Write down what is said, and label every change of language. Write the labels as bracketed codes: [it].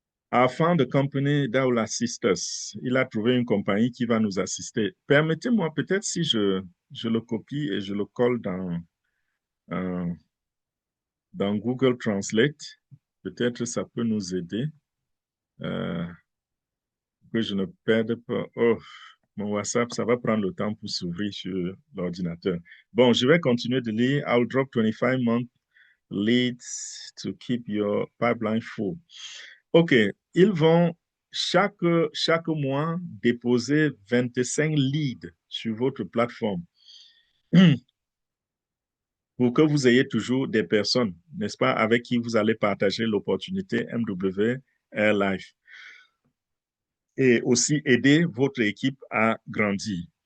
[en] I found a company that will assist us. [fr] Il a trouvé une compagnie qui va nous assister. Permettez-moi peut-être si je le copie et je le colle euh, dans Google Translate, peut-être ça peut nous aider. Euh, que je ne perde pas. Oh, mon WhatsApp, ça va prendre le temps pour s'ouvrir sur l'ordinateur. Bon, je vais continuer de lire. [en] I'll drop 25 month leads to keep your pipeline full. [fr] OK, ils vont chaque mois déposer 25 leads sur votre plateforme pour que vous ayez toujours des personnes, n'est-ce pas, avec qui vous allez partager l'opportunité MW Air Life et aussi aider votre équipe à grandir.